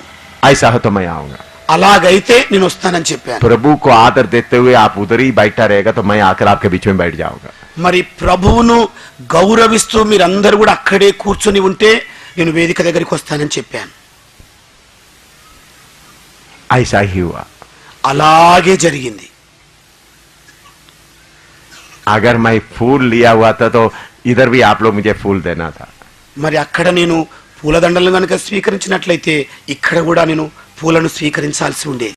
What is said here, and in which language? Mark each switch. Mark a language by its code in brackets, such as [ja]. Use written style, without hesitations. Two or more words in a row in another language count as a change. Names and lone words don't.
[hi] ऐसा हो तो मैं आऊंगा। [te] అలాగైతే నేను వస్తానని చెప్పాను. [hi] प्रभु को आदर देते हुए आप उधर ही बैठा रहेगा तो मैं आकर आपके बीच में बैठ जाऊंगा। [te] మరి ప్రభువును గౌరవిస్తూ మీరందరూ కూడా అక్కడే కూర్చొని ఉంటే నేను వేదిక దగ్గరికి వస్తానని చెప్పాను. [hi] ऐसा ही हुआ। [te] అలాగే జరిగింది. [hi] अगर मैं फूल लिया हुआ था तो इधर भी आप लोग मुझे फूल देना था। [te] మరి అక్కడ నేను పూలదండలను కనుక స్వీకరించినట్లయితే ఇక్కడ కూడా నేను పూలను స్వీకరించాల్సి ఉండేది.